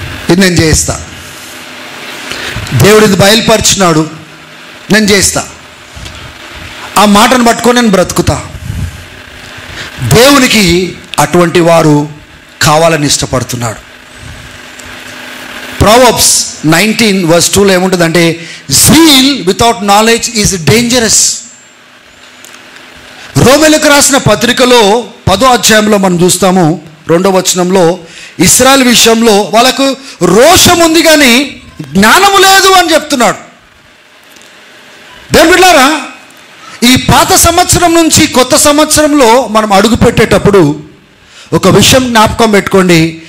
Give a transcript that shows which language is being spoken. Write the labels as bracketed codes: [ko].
[te] ఇది నేను చేస్తా, దేవుడు ఇది బయలుపరిచినాడు నేను చేస్తా, ఆ మాటను పట్టుకొని నేను బ్రతుకుతా. దేవునికి అటువంటి వారు కావాలని ఇష్టపడుతున్నాడు. [en] Proverbs 19:2 [te] ఏముంటుందంటే, [en] zeal without knowledge is dangerous. [te] రోమీయులకు రాసిన పత్రికలో 10వ అధ్యాయంలో మనం చూస్తాము 2వ వచనంలో, ఇశ్రాయేల్ విషయంలో వాళ్ళకు రోషం ఉంది కానీ జ్ఞానము లేదు అని చెప్తున్నాడు. దేవుని బిడ్డలారా, ఈ పాత సంవత్సరం నుంచి కొత్త సంవత్సరంలో మనం అడుగు పెట్టేటప్పుడు ఒక విషయం జ్ఞాపకం పెట్టుకోండి.